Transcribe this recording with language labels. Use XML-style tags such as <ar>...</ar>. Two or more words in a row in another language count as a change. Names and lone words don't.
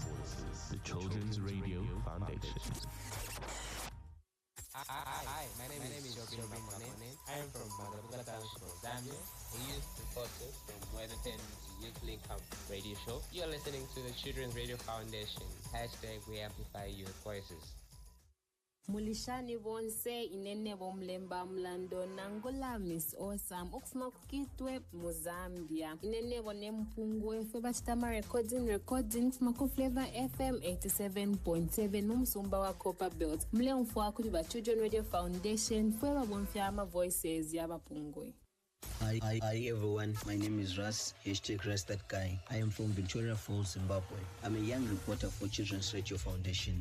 <en>The Children's Radio Foundation. Hi, my name is Joël. I am from Zambia, a youth reporter from Weatherton's Youth Link Up radio show. You are listening to the Children's Radio Foundation. # We Amplify Youth Voices.</en> <bem>Mulishani bonse inene bomlemba mlando nangola Miss Awesome okufuma kukitwe mu Zambia inene bone mpungwe fe bachitama</bem> <en>recording from Flavor FM 87.7</en> <bem>numsumba wa Copper Belt mle mfwa kuri ba Children Radio Foundation fe babonfyama voices yabapungwe.</bem> <en>Hi everyone, my name is Russ, #RussThatGuy. I am from Victoria Falls, Zimbabwe. I'm a young reporter for Children's Radio Foundation.</en>